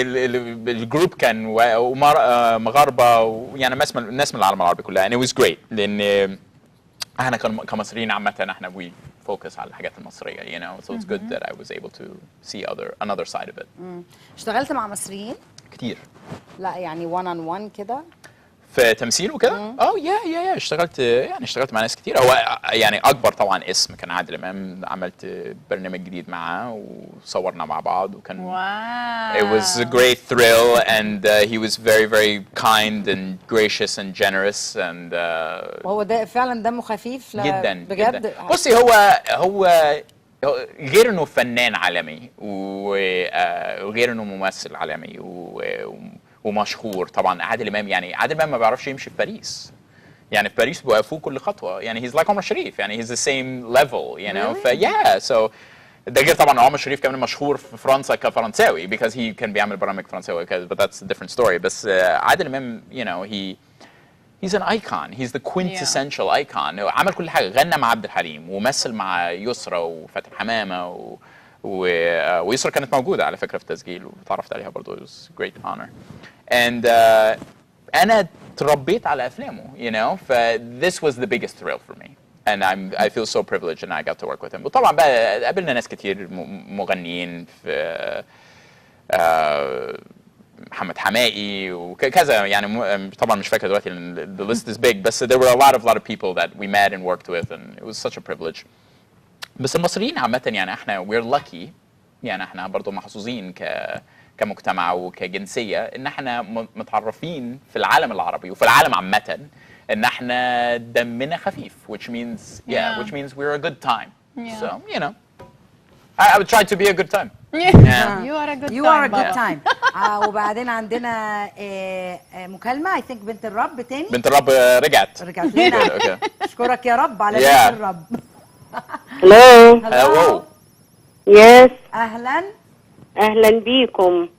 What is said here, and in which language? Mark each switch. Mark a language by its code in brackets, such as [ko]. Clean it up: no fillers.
[ar] الجروب كان مغاربة يعني الناس من العالم العربي كلها. [en] and it was great [ar] لأن احنا كمصريين عامة احنا [en] we focus [ar] على الحاجات المصرية [en] you know. so it's good that I was able to see another side of it. [ar] اشتغلت مع مصريين؟ كتير. لا يعني one on one كده؟ في تمثيل وكده؟ يا اشتغلت مع ناس كتير. هو يعني اكبر طبعا اسم كان عادل امام، عملت برنامج جديد معاه وصورنا مع بعض، وكان واو. [en] it was a great thrill and he was very very kind and gracious and generous and [ar] وهو ده فعلا دمه خفيف جدا بجد جدا. بصي هو غير انه فنان عالمي وغير انه ممثل عالمي ومشهور طبعا. عادل امام ما بيعرفش يمشي في باريس، يعني في باريس بيوقفوه كل خطوه، يعني [en] he's like [ar] عمر شريف، يعني [en] he's the same level you know. [ar] so ده غير طبعا عمر شريف كمان مشهور في فرنسا كفرنساوي [en] because he [ar] كان بيعمل برامج فرنساوي [en] but that's a different story. [ar] بس عادل امام [en] you know he's an icon, he's the quintessential icon. [ar] عمل كل حاجه، غنى مع عبد الحليم ومثل مع يسرا وفاتن حمامه ويسرا كانت موجوده على فكره في التسجيل وتعرفت عليها برضه. [en] it was great honor. [ar] and أنا تربيت على أفلامه [en] you know. this was the biggest thrill for me and I feel so privileged and I got to work with him. [ar] وطبعا بقى قابلنا ناس كتير مغنيين في محمد حمائي وكذا يعني. طبعا مش فاكر دلوقتي [en] the list is big [ar] بس [en] there were a lot of people that we met and worked with and it was such a privilege. [ar] بس المصريين عامة يعني احنا [en] we're lucky، [ar] يعني احنا برضو محظوظين كمجتمع وكجنسية ان احنا متعرفين في العالم العربي وفي العالم عامة ان احنا دمنا خفيف [en] which means which means we're a good time. so you know I would try to be a good time. You are a good you time. are a good time. [ar] وبعدين عندنا مكالمة [en] I think [ar] بنت الرب تاني. بنت الرب رجعت لنا. اشكرك يا رب على بنت الرب. [en] hello. yes. [ar] اهلا بيكم.